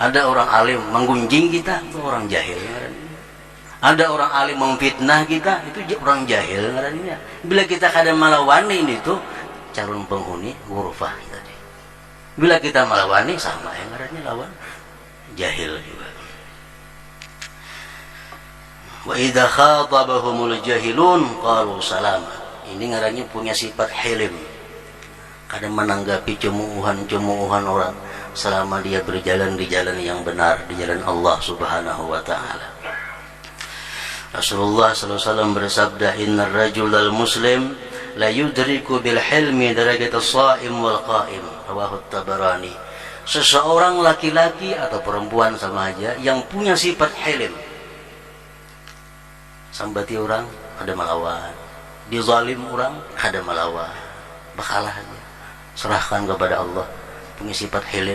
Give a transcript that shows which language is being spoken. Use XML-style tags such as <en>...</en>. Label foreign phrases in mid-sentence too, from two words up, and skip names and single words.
<bjn>Ada orang alim menggunjing kita, itu orang jahil. Ada orang alim memfitnah kita, itu orang jahil. Bila kita kada malawani itu calon penghuni ghurfah tadi. Bila kita malawani sama yang ngarannya lawan jahil juga.</bjn> <ar>وإذا خاطبهم الجاهلون قالوا سلاما.</ar> <bjn>Ini ngarannya punya sifat hilim. Kadang menanggapi cemoohan orang selama dia berjalan di jalan yang benar, di jalan Allah</bjn> <ar>سبحانه وتعالى. رسول الله صلى الله عليه وسلم bersabda, "إن الرجل المسلم ليدرك بالحلم درجة الصائم والقائم." رواه الطبراني.</ar> <bjn>Seseorang laki-laki atau perempuan sama aja yang punya sifat hilim. Sambati orang ada melawan, dizalim orang ada melawan, bakalah aja. Serahkan kepada Allah, punya sifat hilim.</bjn>